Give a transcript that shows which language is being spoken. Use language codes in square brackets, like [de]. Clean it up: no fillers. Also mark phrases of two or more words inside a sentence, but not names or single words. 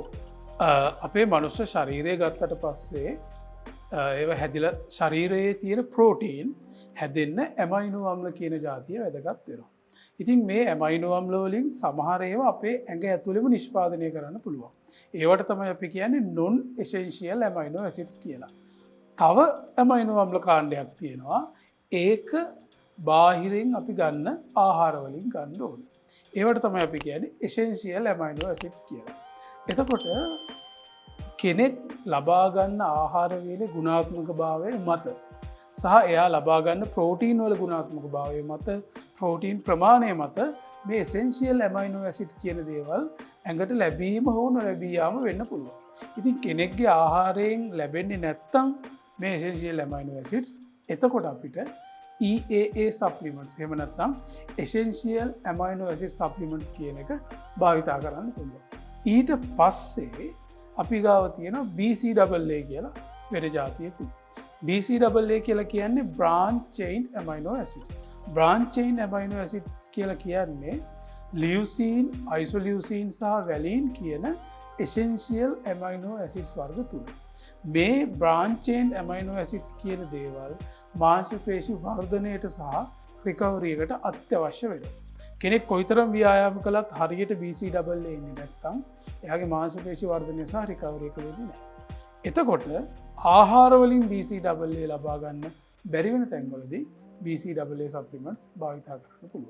[si] අපේ මනුෂ්‍ය ශරීරය ගත්තට පස්සේ ඒව හැදිලා ශරීරයේ තියෙන ප්‍රෝටීන් හැදෙන්න ඇමයිනෝ අම්ල කියන ජාතිය වැදගත් වෙනවා. ඉතින් මේ ඇමයිනෝ අම්ල වලින් සමහර ඒවා අපේ ඇඟ ඇතුළෙම නිෂ්පාදනය කරන්න පුළුවන්. ඒවට තමයි අපි කියන්නේ [en] non essential amino acids [si] කියලා. තව ඇමයිනෝ අම්ල කාණ්ඩයක් තියෙනවා. ඒක බාහිරින් අපි ගන්න ආහාර වලින් ගන්න ඕනේ. ඒවට තමයි අපි කියන්නේ [en] essential amino acids [si] කියලා. එතකොට කෙනෙක් ලබා ගන්න ආහාර වේලේ ගුණාත්මක භාවය මත සහ එයා ලබා ගන්න ප්‍රෝටීන් වල ගුණාත්මක භාවය මත ප්‍රෝටීන් ප්‍රමාණය මත මේ [en] essential amino acids [si] කියන දේවල් ඇඟට ලැබීම හෝ නොලැබී යාම වෙන්න පුළුවන්. ඉතින් කෙනෙක්ගේ ආහාරයෙන් ලැබෙන්නේ නැත්තම් මේ [en] essential amino acids [si] එතකොට අපිට [en] EAA supplements [si] එහෙම නැත්නම් [en] essential amino acid supplements [si] කියන එක භාවිතා කරන්න පුළුවන්. ඊට පස්සේ අපි ගාව තියෙනවා BCAA කියලා වෙන ජාතියකුත්. [en] BCAA [si] කියලා කියන්නේ [en] branch chain amino acids. branch chain amino acids [si] කියලා කියන්නේ [en] leucine, isoleucine [si] සහ valine කියන [en] essential amino acids [si] වර්ග තුන. මේ [en] branch chain amino acids [si] කියන දේවල් මාංශ පේශි වර්ධනයට සහ රිකවරි එකට අත්‍යවශ්‍ය වෙනවා. කෙනෙක් කොයිතරම් ව්‍යායාම කළත් හරියට BCAA ඉන්නේ නැත්නම් එයාගේ මාංශ පේශි වර්ධනය සහ රිකවරි එක වෙන්නේ නැහැ. එතකොට ආහාර වලින් BCAA ලබා ගන්න බැරි වෙන තැන්වලදී [en] BCAA supplements [si] භාවිතා කරන්න පුළුවන්.